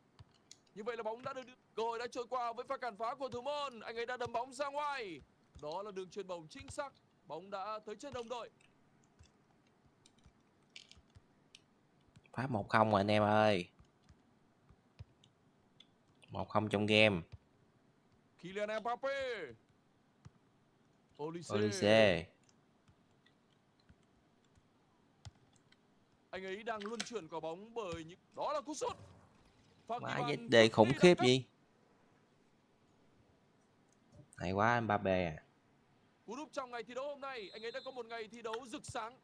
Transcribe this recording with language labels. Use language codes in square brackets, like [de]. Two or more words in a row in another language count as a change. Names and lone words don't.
[vi] Như vậy là bóng đã được cơ hội đã trôi qua với pha cản phá của thủ môn. Anh ấy đã đâm bóng ra ngoài. Đó là đường chuyền bóng chính xác. Bóng đã tới chân đồng đội. Pháp 1-0 rồi anh em ơi. 1-0 trong game. Kylian Mbappé. Olise. Anh ấy đang luân chuyển quả bóng bởi những đó là cú sút. Pha ghi Má bàn đề cực khủng kỳ khiếp đẳng cấp. gì. Hay quá Mbappé à. Cú đúp trong ngày thi đấu hôm nay, anh ấy đã có một ngày thi đấu rực sáng.